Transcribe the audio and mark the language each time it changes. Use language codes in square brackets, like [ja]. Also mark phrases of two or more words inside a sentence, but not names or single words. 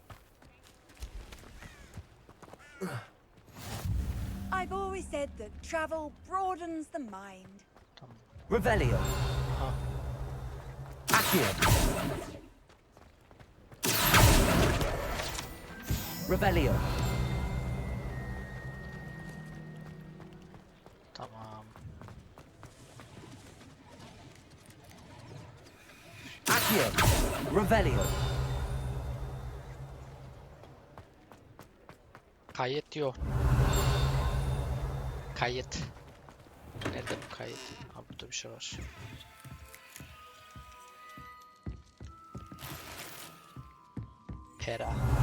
[en] I've always said that travel broadens the mind. [tr] Tamam. Revelio. Aha. Accio. Revelio. Tamam. Accio. Revelio. Kayıt yok. Kayıt. Nerede bu kayıt? Ha, burada bir şey var. Pera.